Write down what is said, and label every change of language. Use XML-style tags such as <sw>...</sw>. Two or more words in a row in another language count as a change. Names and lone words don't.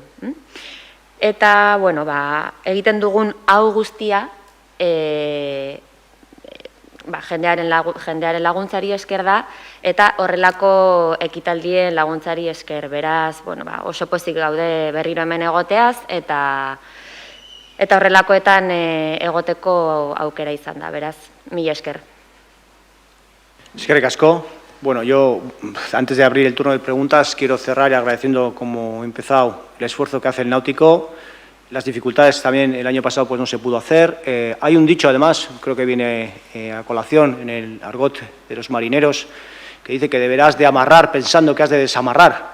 <eu>Eta, egiten dugun hau guztia, jendearen laguntzari esker da, eta horrelako ekitaldien laguntzari esker. Beraz, oso pozik gaude berriro hemen egoteaz, eta horrelakoetan egoteko aukera izan da, beraz, mila esker. Eskerrik asko.</eu> <es>Yo, antes de abrir el turno de preguntas, quiero cerrar agradeciendo, como he empezado, el esfuerzo que hace el náutico. Las dificultades también el año pasado pues no se pudo hacer. Hay un dicho, además, creo que viene a colación en el argot de los marineros, que dice que deberás de amarrar pensando que has de desamarrar.</es>